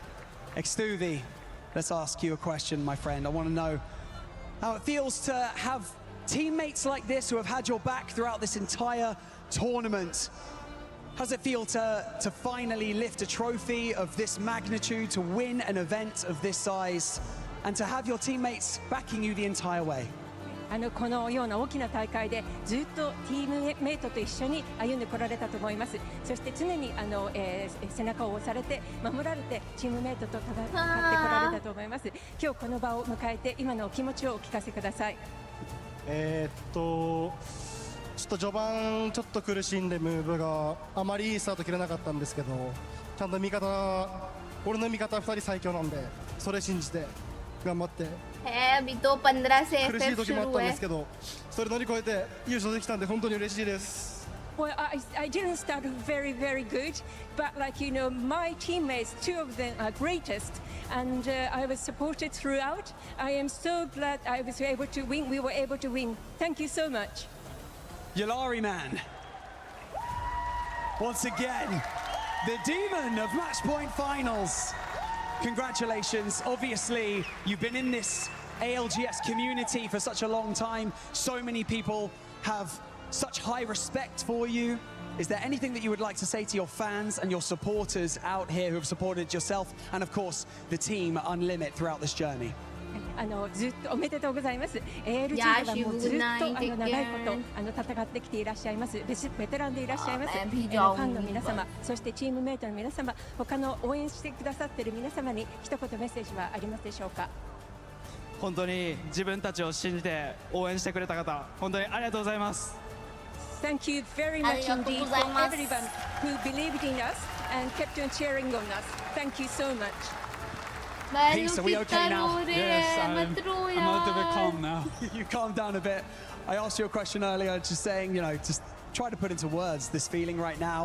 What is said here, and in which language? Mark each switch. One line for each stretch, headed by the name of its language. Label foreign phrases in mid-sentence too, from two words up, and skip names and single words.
English: Extuvi, let's ask you a question, my friend. I want to know how it feels to have teammates like this who have had your back throughout this entire tournament. How does it feel to finally lift a trophy of this magnitude, to win an event of this size, and to have your teammates backing you the entire way?
Japanese: このような大きな大会でずっとチームメイトと一緒に歩んでこられたと思います。そして常に背中を押されて守られてチームメイトと戦ってこられたと思います。今日この場を迎えて今のお気持ちをお聞かせください。ちょっと序盤ちょっと苦しんでムーブがあまりいいスタート切れなかったんですけど、ちゃんと俺の味方2人最強なんで、それ信じて頑張って。
Hindi: अभी तो 15 से
Japanese: 苦しい時もあったんですけど、それ乗り越えて優勝できたんで本当に嬉しいです。
English: Well, I didn't start very, very good, but like you know, my teammates, two of them are greatest, and I was supported throughout. I am so glad I was able to win. We were able to win. Thank you so much. Yulari man, once again, the demon of match point finals. Congratulations. Obviously, you've been in this ALGS community for such a long time. So many people have such high respect for you. Is there anything that you would like to say to your fans and your supporters out here who have supported yourself and, of course, the team Unlimit throughout this journey?
Japanese: ずっとおめでとうございます。ALG ではもうずっと長いこと戦ってきていらっしゃいます。ベテランでいらっしゃいます。ファンの皆様、そしてチームメイトの皆様、他の応援してくださっている皆様に一言メッセージはありますでしょうか。本当に自分たちを信じて応援してくれた方、本当にありがとうございます。
English: Thank you very much indeed for everyone who believed in us and kept on cheering on us. Thank you so much. Peace, are we okay now? Yes, I'm a little bit calm now. You calm down a bit. I asked you a question earlier, just saying, you know, just try to put into words this feeling right now.